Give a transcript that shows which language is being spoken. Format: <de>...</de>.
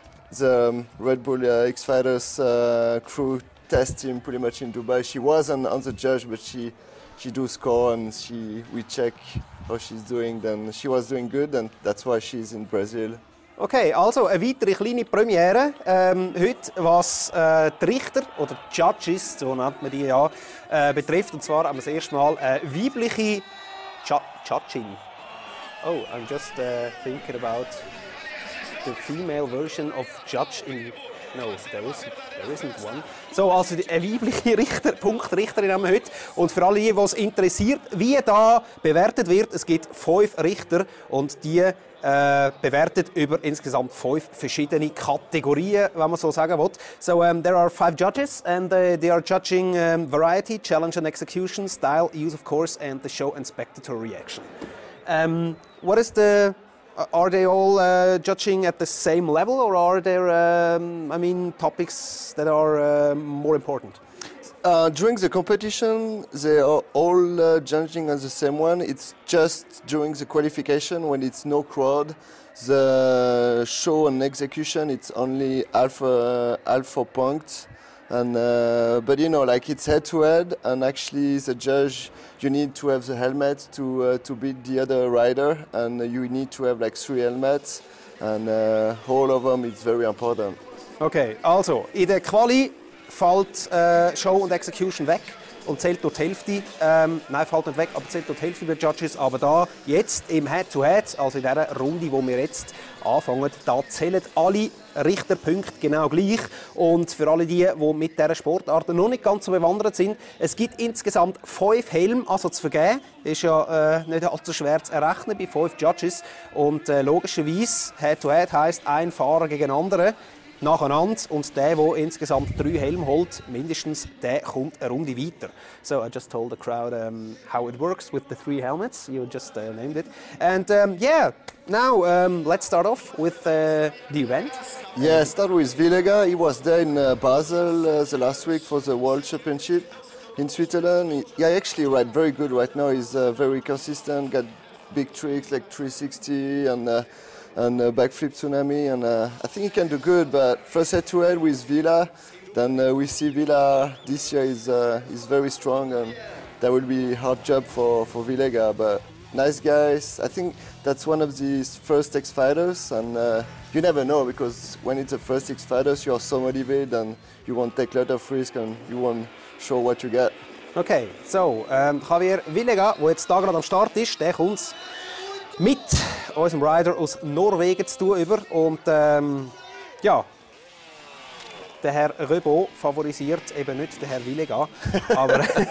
<en>The RedBull X-Fighters crew test him pretty much in Dubai. She wasn't on the judge, but she do score, and we check how she's doing. Then she was doing good, and that's why she's in Brazil.</en> <de>Okay, also eine weitere kleine Premiere heute, was die Richter oder die Judges, so nennt man die ja, betrifft. Und zwar haben wir das erste Mal weibliche Judging.</de> <en>Oh, I'm just thinking about the female version of judge in No, there isn't one.</en> <de>So, also eine weibliche Punktrichterin haben wir heute. Und für alle, die es interessiert, wie da bewertet wird, es gibt 5 Richter und die bewertet über insgesamt 5 verschiedene Kategorien, wenn man so sagen will.</de> <en>So, there are 5 judges and they are judging variety, challenge and execution, style, use of course and the show and spectator reaction. What is the... Are they all judging at the same level, or are there, topics that are more important? During the competition, they are all judging on the same one. It's just during the qualification, when it's no crowd, the show and execution, it's only half a point. And but you know, like it's head-to-head, and actually the judge, you need to have the helmet to beat the other rider, and you need to have like 3 helmets, and all of them, it's very important.</en> <de>Okay, also in der Quali fällt Show und Execution weg und zählt durch die Hälfte. Nein, fällt nicht weg, aber zählt durch die Hälfte der Judges. Aber da jetzt im Head-to-Head, also in dieser Runde, wo wir jetzt anfangen, da zählen alle Richterpunkte genau gleich. Und für alle die mit dieser Sportart noch nicht ganz so bewandert sind, es gibt insgesamt 5 Helme also zu vergeben. Das ist ja nicht allzu schwer zu errechnen bei 5 Judges. Und logischerweise, Head-to-Head heisst ein Fahrer gegen den anderen nacheinander, und der insgesamt 3 Helme holt, mindestens, der kommt eine Runde weiter.</de> <en>So I just told the crowd how it works with the 3 helmets. You just named it. And yeah, now let's start off with the event. Yeah, start with Villega. He was there in Basel the last week for the World Championship in Switzerland. He actually rides very good right now. He's very consistent, got big tricks like 360 and backflip tsunami, and I think he can do good. But first head-to-head with Villa, then we see Villa this year is very strong, and that will be a hard job for Villega. But nice guys. I think that's one of the first X-Fighters, and you never know, because when it's the first X-Fighters, you are so motivated and you won't take a lot of risk and you won't show what you get.</en> <de>Okay, so Javier Villega, der jetzt da gerade am Start ist, der kommt mit unserem Rider aus Norwegen zu tun über. Und ja, der Herr Rebaud favorisiert eben nicht den Herrn Villega. Aber</de>